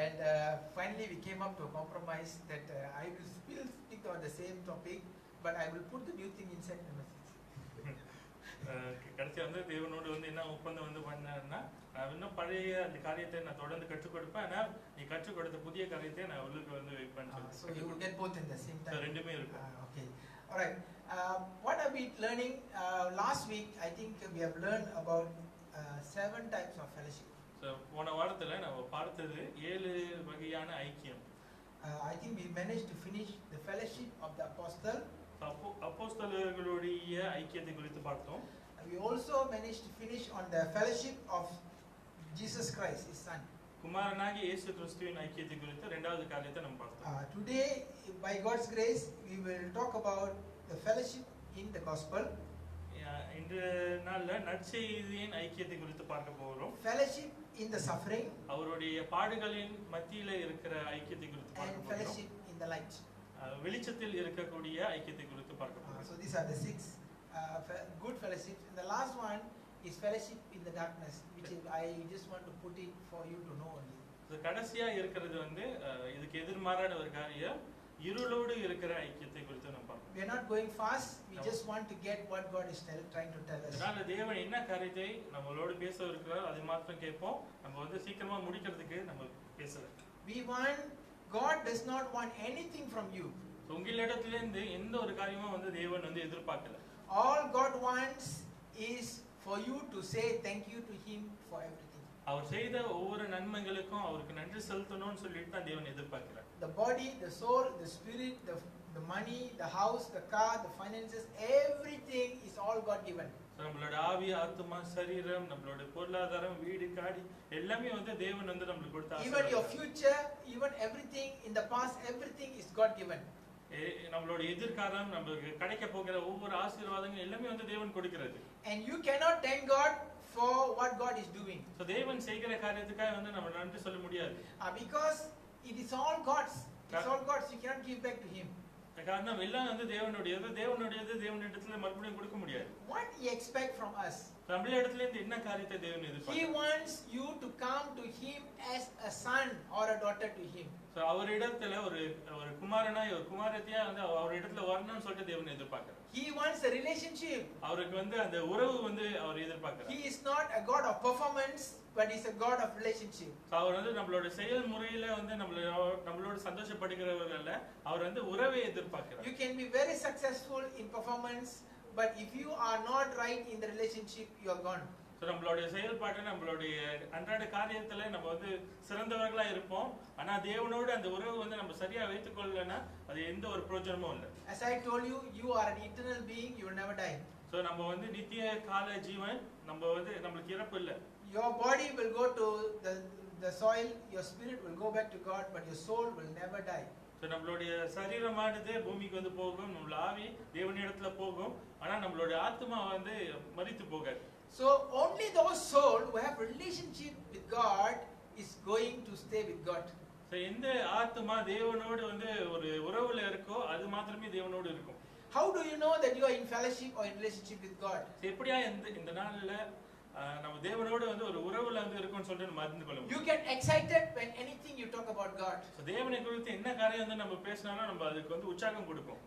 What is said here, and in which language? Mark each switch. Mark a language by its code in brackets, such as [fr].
[en] And finally we came up to a compromise that I will still stick on the same topic, but I will put the new thing inside the message. [ta] கடைசியா வந்து தேவனோடு வந்து என்ன ஒப்பந்தம் வந்து பண்ணாருன்னா, நான் இன்னும் பழைய அந்த காரியத்தை நான் தொடர்ந்து கற்றுக் கொடுப்பேன், ஆனா நீ கற்றுக் கொடுத்த புதிய காரியத்தை நான் உள்ளுக்கு வந்து வைப்பேன். [en] So you will get both in the same time. [ta] ரெண்டுமே இருக்கும். [en] Okay. All right. What are we learning? Last week I think we have learned about 7 types of fellowship. [ta] So போன வாரத்துல நம்ம பார்த்தது 7 வகையான ஐக்கியம். [en] I think we managed to finish the fellowship of the apostle. [ta] அப்போஸ்தலர்களுடைய ஐக்கியத்தை குறித்து பார்த்தோம். [en] We also managed to finish on the fellowship of Jesus Christ, his son. [ta] குமாரனாகிய இயேசு கிறிஸ்துவின் ஐக்கியத்தை குறித்து இரண்டாவது காரியத்தை நம்ம பார்த்தோம். [en] Today by God's grace we will talk about the fellowship in the gospel. [ta] இந்த நாள்ல நற்செய்தியின் ஐக்கியத்தை குறித்து பார்க்க போறோம். [en] Fellowship in the suffering. [ta] அவருடைய பாடுகளின் மத்தியில இருக்கிற ஐக்கியத்தை குறித்து பார்க்க போறோம். [en] And fellowship in the light. [ta] வெளிச்சத்தில் இருக்கக்கூடிய ஐக்கியத்தை குறித்து பார்க்க போறோம். [en] So these are the 6 good fellowships. And the last one is fellowship in the darkness, which is, I just want to put it for you to know only. [ta] So கடைசியா இருக்கிறது வந்து இதுக்கு எதிர்மாறான ஒரு காரியம் இருளோடு இருக்கிற ஐக்கியத்தை குறித்து நம்ம பார்ப்போம். [en] We are not going fast, we just want to get what God is trying to tell us. [ta] அதனால தேவன் என்ன காரியத்தை நம்மளோடு பேச இருக்கிறார் அதை மாத்திரம் கேட்போம். நம்ம வந்து சீக்கிரமா முடிக்கிறதுக்கு நம்ம பேசலாம். [en] We want, God does not want anything from you. [ta] உங்களிடத்திலிருந்து எந்த ஒரு காரியமும் வந்து தேவன் வந்து எதிர்பார்க்கல. [en] All God wants is for you to say thank you to him for everything. [ta] அவர் செய்த ஒவ்வொரு நன்மைகளுக்கும் அவருக்கு நன்றி செலுத்தணும்னு சொல்லிட்டு தான் தேவன் எதிர்பார்க்கிறார். [en] The body, the soul, the spirit, the money, the house, the car, the finances, everything is all God given. [ta] நம்மளோட ஆவி, ஆத்மா, சரீரம், நம்மளோட பொருளாதாரம், வீடு, காடி எல்லாமே வந்து தேவன் வந்து நமக்கு கொடுத்த. [en] Even your future, even everything in the past, everything is God given. [ta] நம்மளோட எதிர்காலம், நமக்கு கிடைக்க போகிற ஒவ்வொரு ஆசீர்வாதங்கள் எல்லாமே வந்து தேவன் கொடுக்கிறது. [en] And you cannot thank God for what God is doing. [ta] So தேவன் செய்கிற காரியத்துக்காக வந்து நம்ம நன்றி சொல்ல முடியாது. [en] Because it is all God's. It's all God's. You cannot give back to him. [ta] காரணம் எல்லாம் வந்து தேவனுடையது, தேவனிடத்துல மறுபடியும் கொடுக்க முடியாது. [en] What he expect from us? [ta] நம்மள இடத்துல இருந்து என்ன காரியத்தை தேவன் [en] He [ta] எதிர்பார்க்கிறார்? [en] wants you to come to Him as a son or a daughter to Him. [ta] So அவர் இடத்துல ஒரு குமாரனா ஒரு குமாரத்தியா வந்து அவர் இடத்துல வரணும்னு சொல்லிட்டு தேவன் எதிர்பார்க்கிறார். [en] He wants a relationship. [ta] அவருக்கு வந்து அந்த உறவு வந்து அவர் எதிர்பார்க்கிறார். [en] He is not a God of performance, but He's a God of relationship. [ta] அவர் வந்து நம்மளோட செயல்முறையில வந்து நம்மளோட சந்தோஷப்படுகிறவர் அல்ல, அவர் வந்து உறவை எதிர்பார்க்கிறார். [en] You can be very successful in performance, but if you are not right in the relationship, you are gone. [ta] So நம்மளுடைய செயல்பாடு நம்மளுடைய அன்றாட காரியத்துல நம்ம வந்து சிறந்தவர்களா இருப்போம், ஆனா தேவனோடு அந்த உறவு வந்து நம்ம சரியா வைத்துக் கொள்ளலனா அது எந்த ஒரு பிரயோஜனமும் இல்ல. [en] As I told you, you are an eternal being, you will never die. [ta] So நம்ம வந்து நித்திய கால ஜீவன், நம்ம வந்து நமக்கு இறப்பு இல்ல. [en] Your body will go to the soil, your spirit will go back to God, but your soul will never die. [ta] So நம்மளுடைய சரீரமானது பூமிக்கு வந்து போகும், நம்மளோட ஆவி தேவனிடத்துல போகும், ஆனா நம்மளுடைய ஆத்மா வந்து மரித்து போகாது. [en] So only those soul who have relationship with God is going to stay with God. [ta] So எந்த ஆத்மா தேவனோடு வந்து ஒரு உறவுல இருக்கோ அது மாத்திரமே தேவனோடு இருக்கும். [en] How do you know that you are in fellowship or in relationship with God? [ta] எப்படியா இந்த நாள்ல நம்ம தேவனோடு வந்து ஒரு உறவுல வந்து இருக்கோம்னு சொல்லிட்டு நம்ம அறிந்து கொள்ள முடியும். [en] You get excited when anything you talk about God. [ta] So தேவனை குறித்து என்ன காரியம் வந்து நம்ம பேசினாலும் நம்ம அதுக்கு வந்து உற்சாகம் கொடுப்போம்.